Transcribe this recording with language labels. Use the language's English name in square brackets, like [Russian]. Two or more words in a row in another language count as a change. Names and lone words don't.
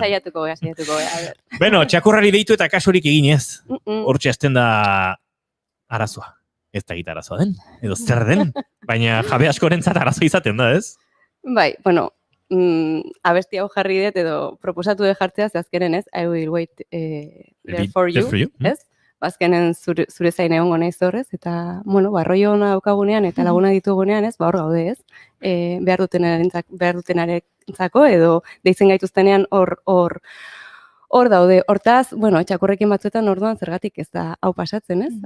[Basque] Saiatuko gea, a ber. Bueno, txakurrari deitu eta kasurik egin ez. Hortxe hasten da arazoa. Ez da egita arazoa den, edo zer den. Baina jabe askorentzat arazoa izaten da, ez? Bai, bueno, abesti hau jarri dut edo proposatu de jartzea, ze azkenen ez, [English] I will wait there for you, [Basque] ez? Azkenen zure zain egongo naiz horrez, eta, bueno, barroi hona daukagunean eta laguna ditugunean, ez, hor gaude, ez? Behar dutenarentzako edo deitzen gaituztenean hor daude. Hortaz, bueno, txakurrekin batzuetan orduan zergatik ez da hau pasatzen, ez?